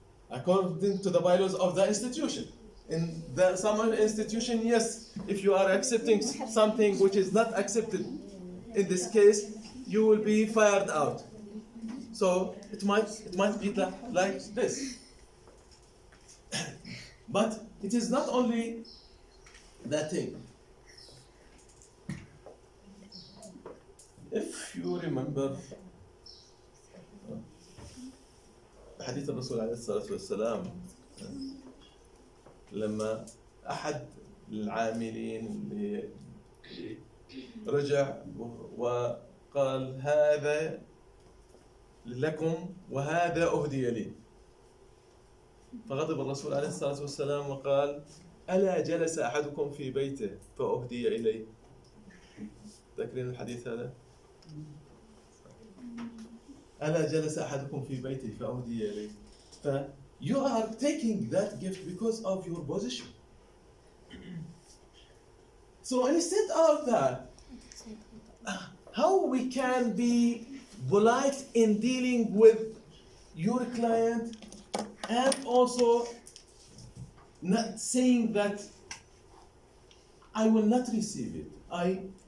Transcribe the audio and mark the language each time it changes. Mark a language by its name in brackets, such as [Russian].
[English] According to the bylaws of the institution. In some institution, yes, if you are accepting something which is not accepted, in this case, you will be fired out. So it might be like this. But it is not only that thing. If you remember [Arabic] حديث الرسول عليه الصلاة والسلام لما أحد العاملين رجع وقال هذا لكم وهذا أهدي لي، فغضب الرسول عليه الصلاة والسلام وقال ألا جلس أحدكم في بيته فأهدي إليه؟ تذكرين الحديث هذا؟ ألا جلس أحدكم في بيته فأهدي إليه. [English] You are taking that gift because of your position. So instead of that, how we can be polite in dealing with your client and also not saying that I will not receive it.